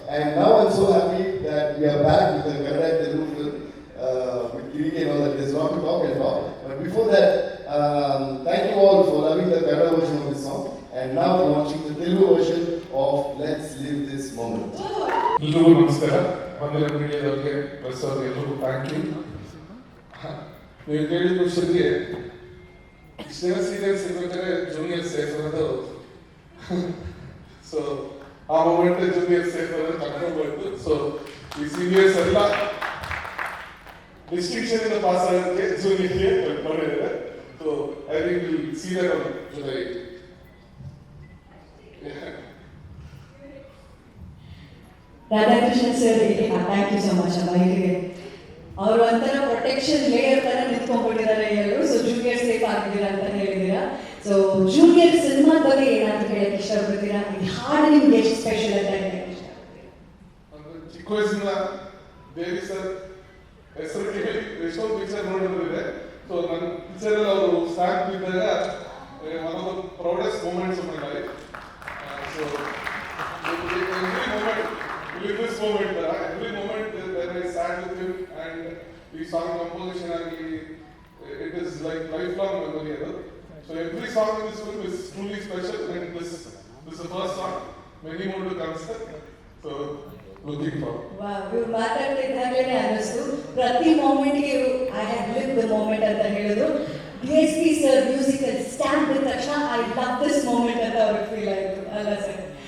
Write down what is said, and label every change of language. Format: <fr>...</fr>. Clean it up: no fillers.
<en>And now I'm so happy that we are back with the Kannada and Telugu film, with Kiriki and all that. There's a lot to talk about. But before that, thank you all for loving the Kannada version of this song. And now launching the Telugu version of Let's Live This Moment.</en> <kn>ಎಲ್ರಿಗೂ ನಮಸ್ಕಾರ. ಬಂದಿರೋ ಮೀಡಿಯಾದವ್ರಿಗೆ press ಅವ್ರಿಗೆ ಎಲ್ರಿಗೂ thank you. ನೀವು ಕೇಳಿದ ಕ್ವಶನ್ಗೆ ಇಷ್ಟೇನೋ serious ಇರ್ಬೇಕಾದ್ರೆ junior safe ಅನ್ನೋದು ಸೊ ಆ ಮೂಮೆಂಟ್ ಜೂನಿಯರ್ ಸೇಫ್ ಅನ್ನೋದು ಕರ್ಕೊಂಡು ಬಂತು. ಸೊ ಈ ಸೀನಿಯರ್ಸ್ ಎಲ್ಲ ಡಿಸ್ಟಿಂಕ್ಷನ್ ಇಂದ ಪಾಸ್ ಆಗೋದಕ್ಕೆ ಜೂನಿಯರ್ಗೆ ಕರ್ಕೊಂಡಿದ್ದಾರೆ.</kn> <en>So I think will see that on July 8. Radhakrishna sir, thank you so much ಅಮ್ಮ.</en> <kn>ಇಲ್ಲಿಗೆ ಅವರು ಒಂಥರ ಪ್ರೊಟೆಕ್ಷನ್ ಲೇಯರ್ ತರ ನಿಂತ್ಕೊಂಡ್ಬಿಟ್ಟಿದ್ದಾರೆ ಎಲ್ಲರೂ. ಸೊ ಜೂನಿಯರ್ ಸೇಫ್ ಆಗಿದ್ದೀರಾ ಅಂತ ಹೇಳಿದ್ದೀರಾ. ಸೊ ಜೂನಿಯರ್ ಸಿನಿಮಾ ಬಗ್ಗೆ ಏನಾದ್ರು ಹೇಳಕ್ಕೆ ಇಷ್ಟಪಡ್ತೀರಾ? ಈ ಹಾಡು ನಿಮ್ಗೆ ಎಷ್ಟು ಸ್ಪೆಷಲ್ ಅಂತ ಹೇಳಕ್ಕೆ ಇಷ್ಟಪಡ್ತೀರಾ? ಚಿಕ್ಕ ವಯಸ್ಸಿನ ದೇವಿ ಸರ್ ಹೆಸರು ಕೇಳಿ ಎಷ್ಟೊಂದು ಪಿಕ್ಚರ್ ನೋಡಿದ್ರೆ, ಸೊ ನನ್ನ ಪಿಕ್ಚರ್ ಅಲ್ಲಿ ಅವರು ಸ್ಟಾರ್ಟ್ ಬಿದ್ದಾಗ</kn> <en>One of the proudest moments of my life. So every moment, live this moment, every moment when I sat with him and we song composition and it is like lifelong memory. So every song in this film is truly special, and this is the first song. Many more to come, sir. So looking forward.</en> <kn>Wow, you ಮಾತಾಡ್ತಿದ್ದಾಗಲೇ ಅನ್ನಿಸ್ತು ಪ್ರತಿ ಮೂಮೆಂಟ್ಗೆ</kn> <en>I have live the moment</en> <kn>ಅಂತ ಹೇಳಿದ್ರು. DSP sir musical stamp ಇದ್ದ ತಕ್ಷಣ</kn> <en>I love this moment</en> <kn>ಅಂತ ಅವ್ರಿಗೆ feel ಆಯಿತು ಅಲ್ಲ ಸರ್?</kn>